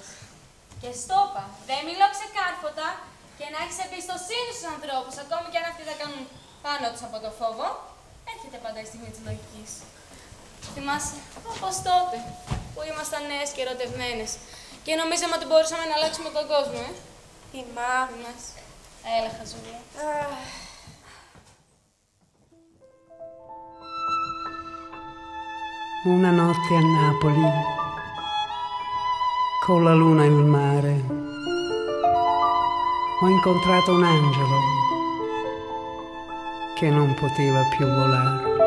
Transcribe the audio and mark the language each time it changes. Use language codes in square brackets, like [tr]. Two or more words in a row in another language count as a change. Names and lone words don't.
[el] Και στο είπα, δεν μιλώ ξεκάρφωτα και να έχεις εμπιστοσύνη στους ανθρώπους, ακόμη και αν αυτοί θα κάνουν πάνω τους από το φόβο, έρχεται πάντα η στιγμή της λογικής. Θυμάσαι, όπως τότε, που ήμασταν νέες και ερωτευμένες και νομίζαμε ότι μπορούσαμε να αλλάξουμε τον κόσμο, Θυμάμαι. Έλα, χαζούλα. [it] Una notte a Napoli, con la luna e il mare, ho incontrato un angelo che non poteva più volare.